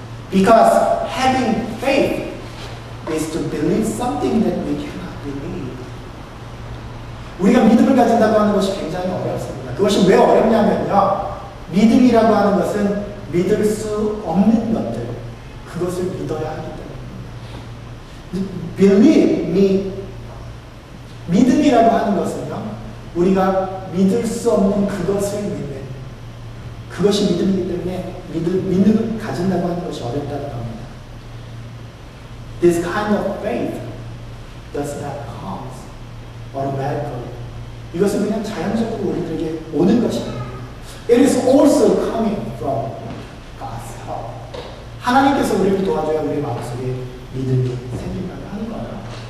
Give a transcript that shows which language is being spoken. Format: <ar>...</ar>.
<en>Because having faith is to believe something that we cannot believe.</en> <ko>우리가 믿음을 가진다고 하는 것이 굉장히 어렵습니다. 그것이 왜 어렵냐면요. 믿음이라고 하는 것은 믿을 수 없는 것들, 그것을 믿어야 하기 때문입니다.</ko> <en>Believe me.</en> <ko>믿음이라고 하는 것은요. 우리가 믿을 수 없는 그것을 믿는 그것이 믿음이기 때문에 믿음을 가진다고 하는 것이 어렵다는 겁니다.</ko> <en>This kind of faith does not come automatically.</en> <ko>이것은 그냥 자연적으로 우리들에게 오는 것이 아닙니다.</ko> <en>It is also coming from God's help.</en> <ko>하나님께서 우리를 도와줘야 우리 마음속에 믿음이 생긴다고 하는 거예요.</ko>